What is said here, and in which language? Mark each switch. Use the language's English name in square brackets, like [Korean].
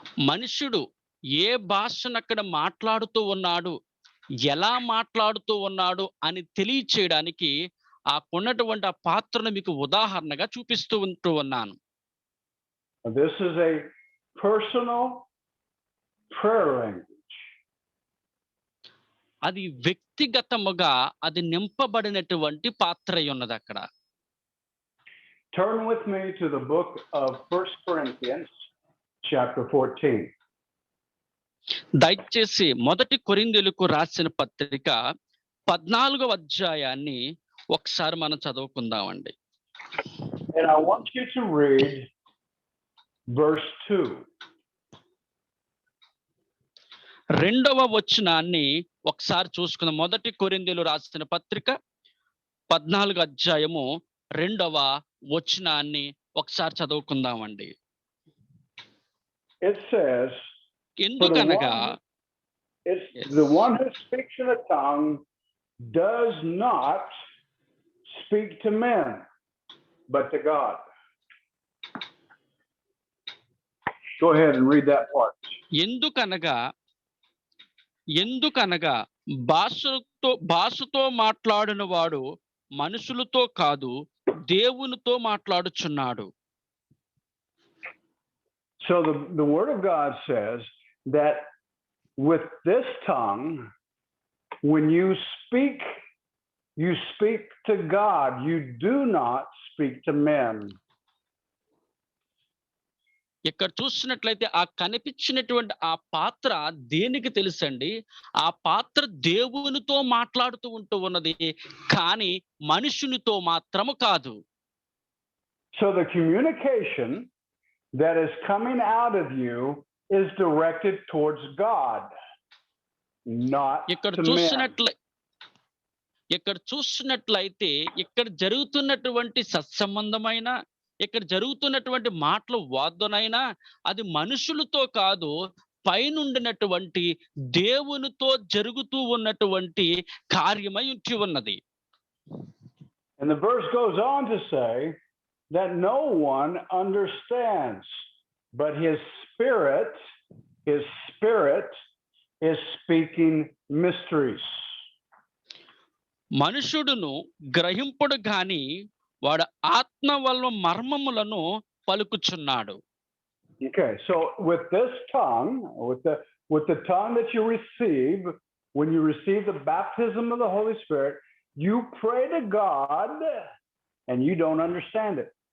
[Telugu] మనుషుడు ఏ భాషను అక్కడ మాట్లాడుతూ ఉన్నాడు, ఎలా మాట్లాడుతూ ఉన్నాడు అని తెలియచేయడానికి ఆ కొన్నటువంటి ఆ పాత్రను మీకు ఉదాహరణగా చూపిస్తూ ఉంటూ ఉన్నాను. [English] This is a personal prayer language. [Telugu] అది వ్యక్తిగతముగా అది నింపబడినటువంటి పాత్ర ఉన్నది అక్కడ. [English] Turn with me to the book of 1 Corinthians chapter 14. [Telugu] దయచేసి మొదటి కొరింథీయులకు రాసిన పత్రిక 14వ అధ్యాయాన్ని ఒకసారి మనం చదువుకుందామండి. [English] And I want you to read verse 2. [Telugu] రెండవ వచనాన్ని ఒకసారి చూసుకుందాం. మొదటి కొరింథీయులు రాసిన పత్రిక 14వ అధ్యాయము 2వ వచనాన్ని ఒకసారి చదువుకుందామండి. [English] It says, [Telugu] ఎందుకనగా [English] the one who speaks in a tongue does not speak to men, but to God. Go ahead and read that part. [Telugu] ఎందుకనగా భాషతో మాట్లాడిన వాడు మనుషులతో కాదు దేవునితో మాట్లాడుచున్నాడు. [English] So the word of God says that with this tongue, when you speak to God. You do not speak to men. [Telugu] ఇక్కడ చూసినట్లయితే ఆ కనిపించినటువంటి ఆ పాత్ర దేనికి తెలుసండి? ఆ పాత్ర దేవునితో మాట్లాడుతూ ఉంటూ ఉన్నది, కానీ మనుషునితో మాత్రము కాదు. [English] So the communication that is coming out of you is directed towards God, not [Telugu] ఇక్కడ [English] to men. [Telugu] ఇక్కడ చూస్తున్నట్లయితే ఇక్కడ జరుగుతున్నటువంటి సత్సంబంధమైన ఇక్కడ జరుగుతున్నటువంటి మాటలు వాదనైనా అది మనుషులతో కాదు పైనుండినటువంటి దేవునితో జరుగుతూ ఉన్నటువంటి కార్యమై ఉంచి ఉన్నది. [English] And the verse goes on to say that no one understands, but his spirit is speaking mysteries. [Telugu] మనుషుడును గ్రహింపుడు గాని వాడు ఆత్మ వల్ల మర్మములను పలుకుచున్నాడు. [English] Okay, so with this tongue, with the tongue that you receive when you receive the baptism of the Holy Spirit, you pray to God and you don't understand it.